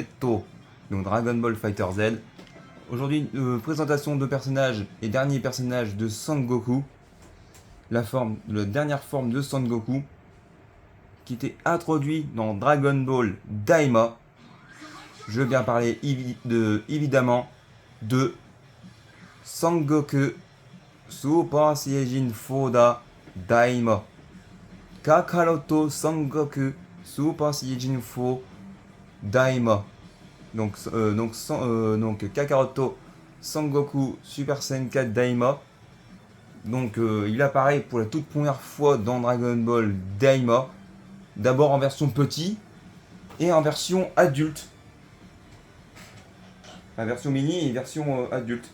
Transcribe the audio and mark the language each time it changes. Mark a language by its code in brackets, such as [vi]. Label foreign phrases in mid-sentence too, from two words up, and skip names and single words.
[fr] Donc Dragon Ball Fighter Z. Aujourd'hui, présentation de personnages et dernier personnage de Son Goku. La dernière forme de Son Goku qui était introduit dans Dragon Ball Daima. Je veux bien parler évidemment de Sangoku Super Saiyajin Foda Daima. Kakaroto Sangoku Super Saiyajin 4 Daima. Donc Kakaroto Sangoku Super Saiyan 4 Daima. Donc il apparaît pour la toute première fois dans Dragon Ball Daima. D'abord en version petit et en version adulte. La version mini et version adulte.